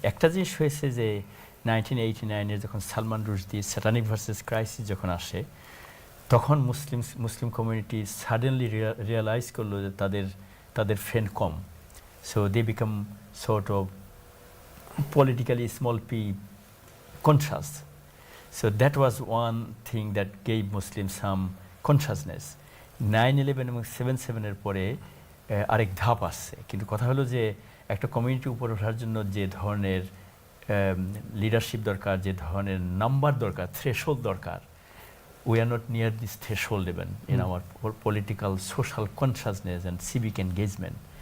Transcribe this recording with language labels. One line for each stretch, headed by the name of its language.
Bangla: একটা জিনিস হয়েছে যে 1989-এ যখন Salman Rushdie satanic versus crisis যখন আসে, তখন মুসলিম কমিউনিটি সাডেনলি রিয়েলাইজ করলো যে তাদের friend com.
English: So they become sort of politically small p conscious. So that was one thing that gave Muslims some consciousness.
Bangla: 9/11 এবং 7/7 পরে আরেক ধাপ আসছে, কিন্তু কথা হলো যে একটা কমিউনিটি উপরে ওঠার জন্য যে ধরনের লিডারশিপ দরকার, যে ধরনের নাম্বার দরকার, থ্রেশহোল্ড দরকার,
English: we are not near this threshold even in our political social consciousness and civic engagement.